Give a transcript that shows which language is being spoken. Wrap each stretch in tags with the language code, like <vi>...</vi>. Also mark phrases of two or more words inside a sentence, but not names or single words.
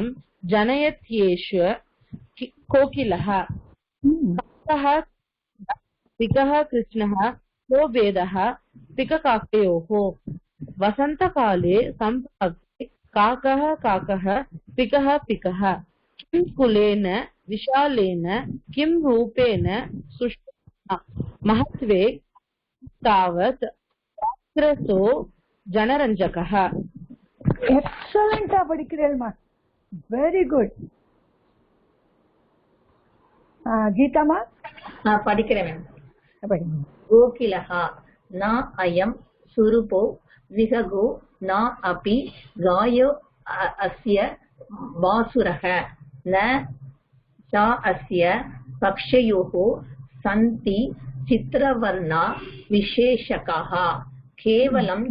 <sa>जनयत्येष कोकिलः काकः पिकः कृष्णः को भेदः पिककाकयोः वसन्तकाले सम्प्राप्ते काकः पिकः किं कुलेन विशालेन किं रूपेण सुष्ठुना महत्वे तावत् वाग्रसो जनरञ्जकः.</sa> <ta>எக்ஸலண்டா படிக்கிறேன்மா,</ta> <en>very good.</en> <ta>கீதாமா படிக்கிறேன்.</ta> <sa>கோகிலः न अयं स्वरूपो विहगो न अपि गायो अस्य वासुरः न च अस्य पक्षयोः सन्ति चित्रवर्णा विशेषकाः केवलं</sa>